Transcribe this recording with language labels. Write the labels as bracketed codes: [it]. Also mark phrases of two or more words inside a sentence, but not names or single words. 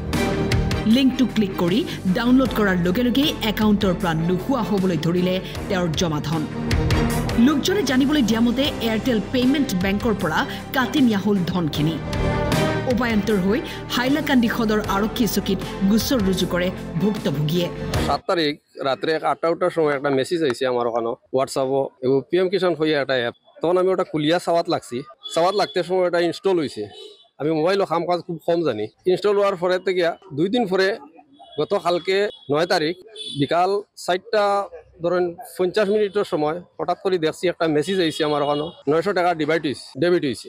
[as] লিংকটো ক্লিক কৰি ডাউনলোড কৰাৰ লগে লগে একাউণ্টৰ পৰা নোহোৱা হ'বলৈ ধৰিলে তেওঁৰ জমা ধন। লোকজনে জানিবলৈ দিয়া মতে এয়াৰটেল পেমেণ্ট বেংকৰ পৰা কাটি নিয়া হ'ল ধনখিনি। উপায়ন্তৰ হৈ হাইলাকান্দি সদৰ আৰক্ষী চকীত গোচৰ ৰুজু কৰে ভুক্তভোগীয়ে। [bn] 7 তারিখ রাত্রে 8টার সময় একটা মেসেজ আইছে আমার ওখানে হোয়াটসঅ্যাপও PM কিষাণ হয়ে একটা অ্যাপ। তখন আমি ওটা কুলিয়া সাওয়াত লাগতে সময় এটা ইনস্টল হয়েছে। আমি মোবাইলও কাম কাজ খুব কম জানি। ইনস্টল হওয়ার পরে থেকে 2 দিন পরে গতকালকে 9 তারিখ বিকাল 4টা ধরেন 50 মিনিটের সময় হঠাৎ করে দেখছি একটা মেসেজ আইছে আমার ওখানে 900 টাকা ডেবিট হয়েছে।